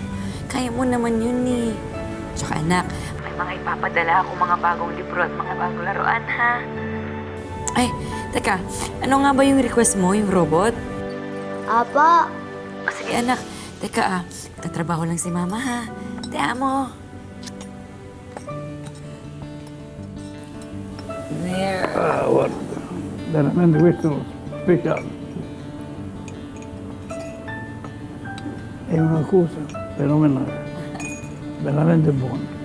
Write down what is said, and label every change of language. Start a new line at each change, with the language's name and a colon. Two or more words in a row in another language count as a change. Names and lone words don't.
Filipino: Kaya mo naman yun eh. Tsaka anak, may mga ipapadala ako mga bagong libro at mga bagong laruan, ha? Ay, Teka, ano nga ba yung request mo, yung robot? Apa, O, sige anak, teka tatrabaho lang si mama ha.
Spanish: Te amo. There.
Italian: Guarda, veramente questo speciale. È una cosa fenomenale, veramente buona.